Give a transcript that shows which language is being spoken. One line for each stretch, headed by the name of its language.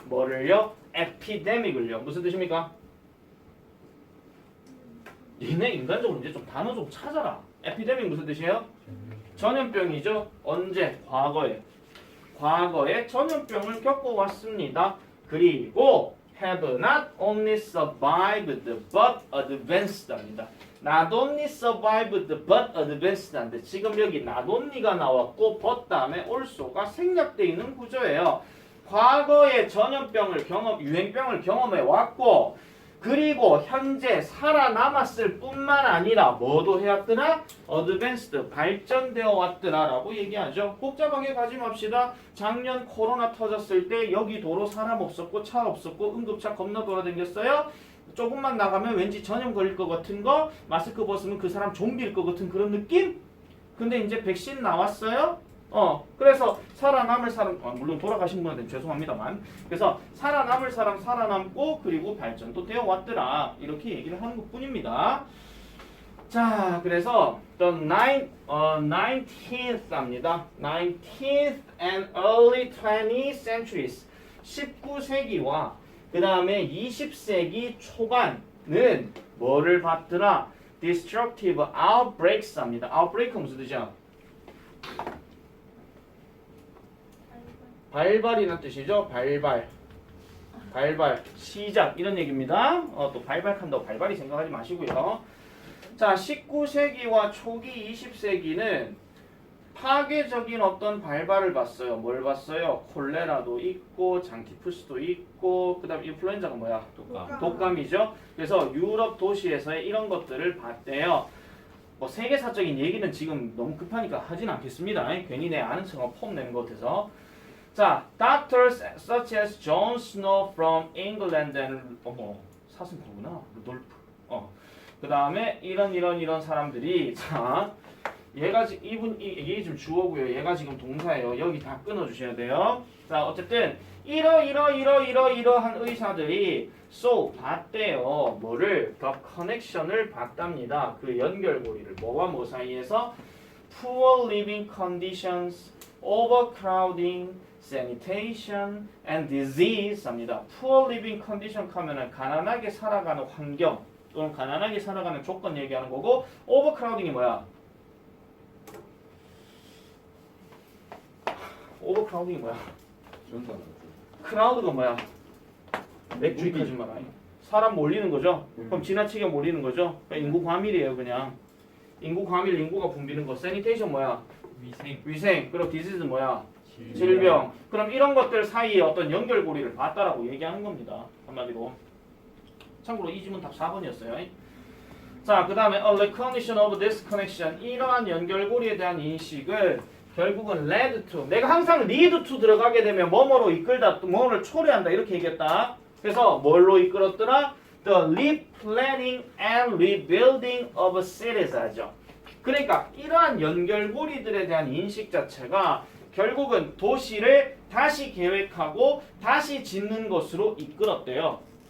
Korean: 뭐를요? epidemic을요. 무슨 뜻입니까? 얘네 인간적으로 이제 좀 단어 좀 찾아라. epidemic 무슨 뜻이에요? 전염병이죠. 언제? 과거에 전염병을 겪어왔습니다. 그리고
English: have not only survived but advanced
Korean: 합니다.
English: Not only survived but advanced
Korean: 한데 지금 여기 not only가 나왔고 but 다음에 also가 생략되어 있는 구조예요. 과거에 전염병을 유행병을 경험해 왔고 그리고 현재 살아남았을 뿐만 아니라 뭐도 해왔더라? advanced, 발전되어 왔더라 라고 얘기하죠. 복잡하게 가지 맙시다. 작년 코로나 터졌을 때 여기 도로 사람 없었고 차 없었고 응급차 겁나 돌아다녔어요. 조금만 나가면 왠지 전염 걸릴 것 같은 거, 마스크 벗으면 그 사람 좀비일 것 같은 그런 느낌? 근데 이제 백신 나왔어요. 그래서 살아남을 사람, 물론 돌아가신 분한테는 죄송합니다만, 그래서 살아남을 사람 살아남고 그리고 발전도 되어 왔더라 이렇게 얘기를 하는 것뿐입니다. 자, 그래서 the 19th입니다.
English: 19th and early 20th centuries.
Korean: 19세기와 그 다음에 20세기 초반은 뭐를 받더라?
English: destructive outbreaks입니다.
Korean: outbreak 무슨 뜻이야? 발발이라는 뜻이죠. 발발, 시작 이런 얘기입니다. 또 발발한다고 발발이 생각하지 마시고요. 자, 19세기와 초기 20세기는 파괴적인 어떤 발발을 봤어요. 뭘 봤어요? 콜레라도 있고 장티푸스도 있고 그 다음에 인플루엔자가 뭐야? 독감이죠. 그래서 유럽 도시에서의 이런 것들을 봤대요. 뭐 세계사적인 얘기는 지금 너무 급하니까 하진 않겠습니다. 괜히 내 아는 척하고 폼 내는 것 같아서.
English: 자, doctors such as John Snow from England and
Korean: 사슴파구나. 루돌프. 그 다음에 이런 사람들이 자, 얘가 지금 이게 지금 주어고요. 얘가 지금 동사예요. 여기 다 끊어주셔야 돼요. 자, 어쨌든 이러한 의사들이 봤대요. 뭐를?
English: The connection을 봤답니다.
Korean: 그 연결고리를 뭐와 뭐 사이에서
English: poor living conditions, overcrowding, sanitation, and disease입니다.
Korean: poor living condition 하면은 가난하게 살아가는 환경 또는 가난하게 살아가는 조건 얘기하는 거고 overcrowding이 뭐야? overcrowding이 뭐야? 크라우드가 뭐야? 맥주 이까지 말아. 사람 몰리는 거죠. 그럼 지나치게 몰리는 거죠. 그러니까 인구 과밀이에요, 그냥. 인구 과밀, 인구가 붐비는 거. sanitation 뭐야? 위생. 그리고 disease 뭐야? 질병. 그럼 이런 것들 사이에 어떤 연결고리를 봤다라고 얘기하는 겁니다. 한마디로. 참고로 이 지문 답 4번이었어요. 자, 그 다음에
English: a recognition of this connection.
Korean: 이러한 연결고리에 대한 인식은 결국은 led to. 내가 항상 lead to 들어가게 되면 뭐뭐로 이끌다, 또 뭐를 초래한다 이렇게 얘기했다. 그래서 뭘로 이끌었더라?
English: The replanning and rebuilding of cities
Korean: 하죠. 그러니까 이러한 연결고리들에 대한 인식 자체가 결국은 도시를 다시 계획하고 다시 짓는 것으로 이끌었대요.